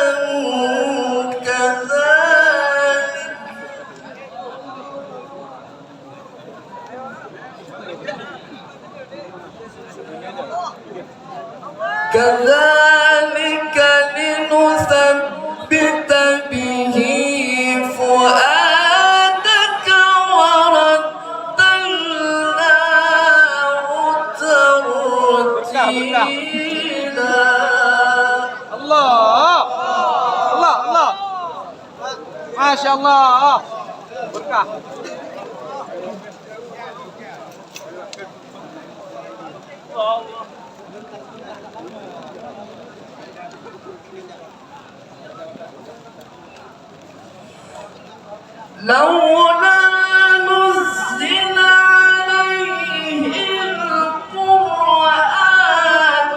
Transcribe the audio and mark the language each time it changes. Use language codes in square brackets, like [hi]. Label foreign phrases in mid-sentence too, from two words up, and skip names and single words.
[ar] كذلك لنثبت به فؤادك ورتلناه ترتيلا. الله. ما شاء الله. [id] Berkah. [ar] لولا نزل عليه القرآن